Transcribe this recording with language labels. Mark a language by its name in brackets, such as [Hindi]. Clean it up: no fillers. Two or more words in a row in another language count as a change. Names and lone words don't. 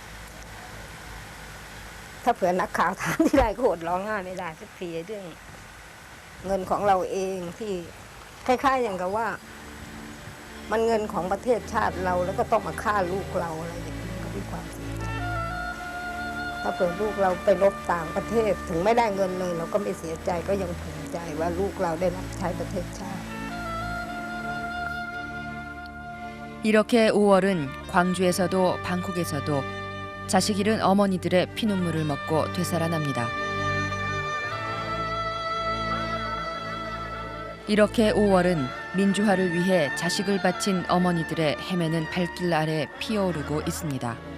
[Thai] ถ้าเผื่อนักข่าวถามที่ไรก็อดร้องไห้ไม่ได้สักทีเรื่องเงินของเราเองที่คล้ายๆอย่างกับว่ามันเงินของประเทศชาติเราแล้วก็ต้องมาฆ่าลูกเราอะไรอย่างนี้ก็มีความเสียใจถ้าเผื่อลูกเราไปรบต่างประเทศถึงไม่ได้เงินเลยเราก็ไม่เสียใจก็ยังภูมิใจว่าลูกเราได้รับใช้ประเทศชาติ [Korean] 이렇게 5월은 광주에서도 방콕에서도 자식 잃은 어머니들의 피눈물을 먹고 되살아납니다. 이렇게 5월은 민주화를 위해 자식을 바친 어머니들의 헤매는 발길 아래 피어오르고 있습니다.